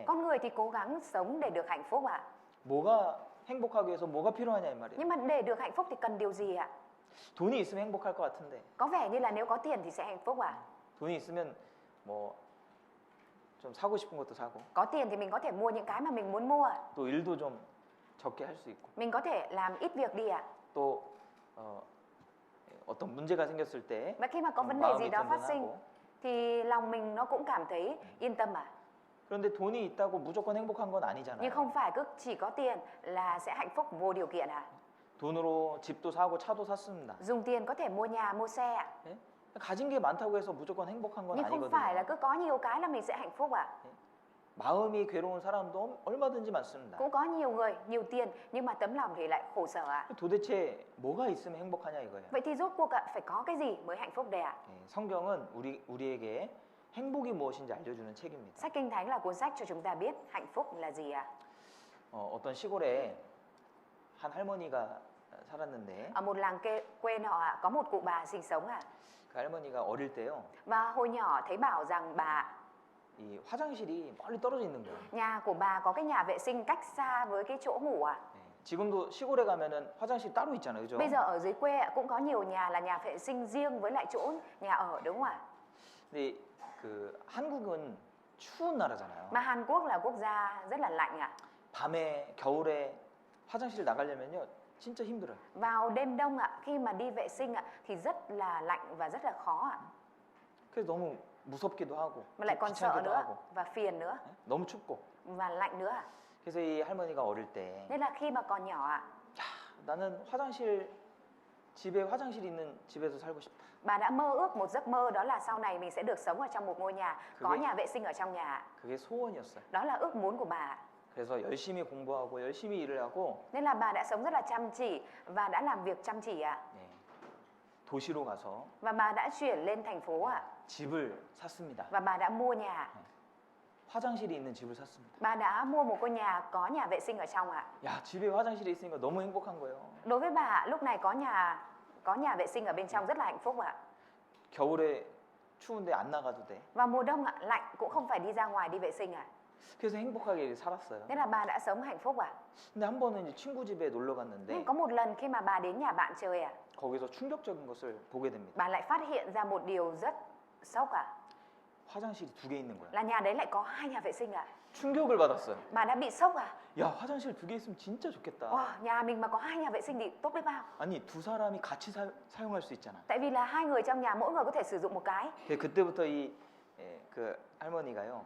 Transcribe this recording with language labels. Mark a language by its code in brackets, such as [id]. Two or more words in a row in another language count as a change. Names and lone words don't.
[vi] Con người thì cố gắng sống để được hạnh phúc ạ. [ko] 뭐가 행복하기 위해서 뭐가 필요하냐 이 말이에요. [vi] Nhưng mà để được hạnh phúc thì cần điều gì ạ? [ko] 돈이 있으면 행복할 것 같은데 [vi] Có vẻ như là nếu có tiền thì sẽ hạnh phúc ạ. [ko] 돈이 있으면 뭐 좀 사고 싶은 것도 사고 [vi] Có tiền thì mình có thể mua những cái mà mình muốn mua. [ko] 또 일도 좀 적게 할 수 있고 [vi] Mình có thể làm ít việc đi ạ. [ko] 또 어떤 문제가 생겼을 때 [vi] Và khi mà có [ko] 좀 [vi] vấn đề gì [ko] 마음이 [vi] đó phát sinh [ko] 든든하고 [vi] thì lòng mình nó cũng cảm thấy yên tâm ạ. [ko] 그런데 돈이 있다고 무조건 행복한 건 [vi] Nhưng [ko] 아니잖아요. [vi] không phải cứ chỉ có tiền là sẽ hạnh phúc vô điều kiện ạ. [ko] 돈으로 집도 사고 차도 샀습니다. [vi] Dùng tiền có thể mua nhà, mua xe ạ. [ko] 예? 가진 게 많다고 해서 무조건 행복한 건 [vi] Nhưng không phải là [ko] 아니거든요. [vi] cứ có nhiều cái là mình sẽ hạnh phúc ạ. [ko] 마음이 괴로운 사람도 얼마든지 많습니다. [vi] Cũng có nhiều người, nhiều tiền nhưng mà tấm lòng thì lại khổ sở ạ. [ko] 도대체 뭐가 있으면 행복하냐 이거예요. [vi] Vậy thì rốt cuộc ạ, phải có cái gì mới hạnh phúc đây ạ? [ko] 예, 성경은 우리에게 행복이 무엇인지 알려주는 책입니다. [vi] Sách Kinh Thánh là cuốn sách cho chúng ta biết hạnh phúc là gì ạ? [ko] 어떤 시골에 한 할머니가 살았는데 [vi] Ở một làng quê nọ ạ, có một cụ bà sinh sống ạ. [ko] 그 할머니가 어릴 때요, [vi] Và hồi nhỏ thấy bảo rằng bà [ko] 이 화장실이 멀리 떨어져 있는 거예요. [vi] nhà của bà có cái nhà vệ sinh cách xa với cái chỗ ngủ ạ. [ko] 예, 지금도 시골에 가면은 화장실 따로 있잖아요, 그죠? [vi] Bây giờ ở dưới quê ạ, cũng có nhiều nhà là nhà vệ sinh riêng với lại chỗ nhà ở đúng không ạ? [ko] 근데 그 한국은 추운 나라잖아요. [vi] Mà Hàn Quốc là quốc gia rất là lạnh ạ. [ko] 밤에 겨울에 화장실 나가려면요, 진짜 힘들어요. [vi] Vào đêm đông ạ, khi mà đi vệ sinh ạ thì rất là lạnh và rất là khó ạ. [ko] 그래서 너무 무섭기도 하고 [vi] Mà lại còn sợ [ko] 귀찮기도 [vi] nữa [ko] 하고 [vi] và phiền nữa [ko] 예? 너무 춥고. [vi] và lạnh nữa ạ. [ko] 그래서 이 할머니가 어릴 때 [vi] Nên là khi mà còn nhỏ ạ, [ko] 나는 화장실 집에 화장실 있는 집에서 살고 싶다. [vi] bà đã mơ ước một giấc mơ đó là sau này mình sẽ được sống ở trong một ngôi nhà có [ko] 그게- [vi] nhà vệ sinh ở trong nhà ạ. [ko] 그게 소원이었어요. [vi] Đó là ước muốn của bà ạ. [ko] 그래서 열심히 공부하고 열심히 일을 하고 [vi] Nên là bà đã sống rất là chăm chỉ và đã làm việc chăm chỉ ạ. [ko] 예, 도시로 가서 [vi] Và bà đã chuyển lên thành phố ạ. [ko] 집을 샀습니다. [vi] Và bà đã mua nhà. [ko] 화장실이 있는 집을 샀습니다. [vi] Bà đã mua một ngôi nhà có nhà vệ sinh ở trong ạ. [ko] 야, 집에 화장실이 있으니까 너무 행복한 거예요. [vi] Đối với bà ạ, lúc này có nhà vệ sinh ở bên trong rất là hạnh phúc ạ. [ko] 겨울에 추운데 안 나가도 돼. [vi] Và mùa đông ạ, lạnh cũng không phải đi ra ngoài đi vệ sinh ạ. [ko] 그래서 행복하게 살았어요. [vi] Nên là bà đã sống hạnh phúc ạ. [ko] 근데 한 번은 이제 친구 집에 놀러 갔는데 [vi] Nhưng có một lần khi mà bà đến nhà bạn chơi ạ, [ko] 거기서 충격적인 것을 보게 됩니다. [vi] bà lại phát hiện ra một điều rất sốc ạ. [ko] 화장실이 두 개 있는 거야. [vi] Là nhà đấy lại có 2 nhà vệ sinh ạ. [ko] 충격을 받았어요. [vi] Bà đã bị sốc à? [ko] 야, 화장실 두 개 있으면 진짜 좋겠다. [vi] Wow, nhà mình mà có 2 nhà vệ sinh thì tốt biết bao. [ko] 아니, 두 사람이 같이 사용할 수 있잖아. [vi] Tại vì là 2 người trong nhà mỗi người có thể sử dụng một cái. [ko] 그때부터 그 할머니가요.